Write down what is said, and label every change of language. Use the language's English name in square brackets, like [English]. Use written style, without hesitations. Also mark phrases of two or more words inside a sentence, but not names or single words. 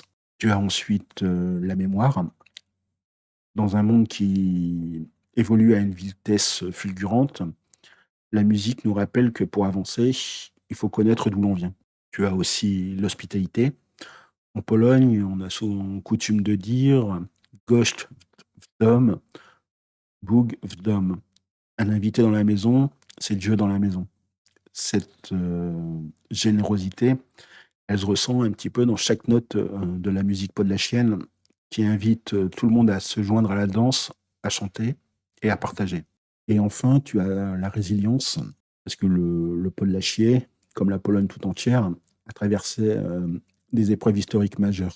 [French] Tu as ensuite la mémoire. Dans un monde qui évolue à une vitesse fulgurante, la musique nous rappelle que pour avancer, il faut connaître d'où l'on vient. Tu as aussi l'hospitalité. En Pologne, on a souvent coutume de dire [Polish] Gość w dom, Bóg w dom. [French] Un invité dans la maison, c'est Dieu dans la maison. Cette générosité, elle se ressent un petit peu dans chaque note de la musique podlachienne qui invite tout le monde à se joindre à la danse, à chanter et à partager. Et enfin, tu as la résilience, parce que le Podlachier, comme la Pologne tout entière, a traversé des épreuves historiques majeures.